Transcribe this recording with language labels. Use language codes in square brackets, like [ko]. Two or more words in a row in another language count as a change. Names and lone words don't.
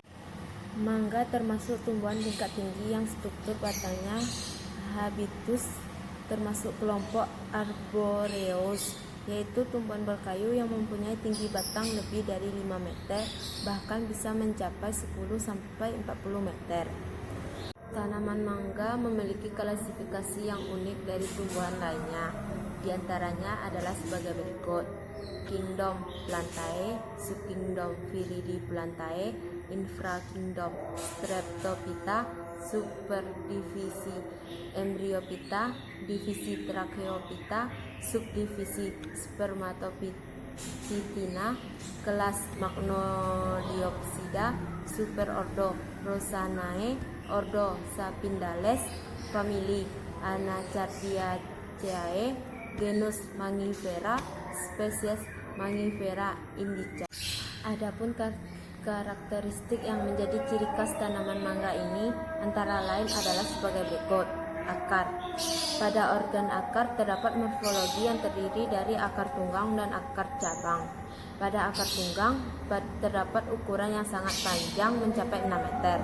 [id] Mangga termasuk tumbuhan tingkat tinggi yang struktur batangnya habitus termasuk kelompok Arboreus, yaitu tumbuhan berkayu yang mempunyai tinggi batang lebih dari 5 meter, bahkan bisa mencapai 10-40 meter. Tanaman mangga memiliki klasifikasi yang unik dari tumbuhan lainnya. Di antaranya adalah sebagai berikut: Kingdom Plantae, Subkingdom Viridiplantae, Infrakingdom Streptophyta, Superdivisi Embryophyta, Divisi Tracheophyta, Subdivisi Spermatophytina, kelas Magnoliopsida, Superordo Rosanae, Ordo Sapindales, famili Anacardiaceae, genus Mangifera, spesies Mangifera indica. Adapun karakteristik yang menjadi ciri khas tanaman mangga ini antara lain adalah sebagai berikut. Akar. Pada organ akar terdapat morfologi yang terdiri dari akar tunggang dan akar cabang. Pada akar tunggang terdapat ukuran yang sangat panjang mencapai 6 meter.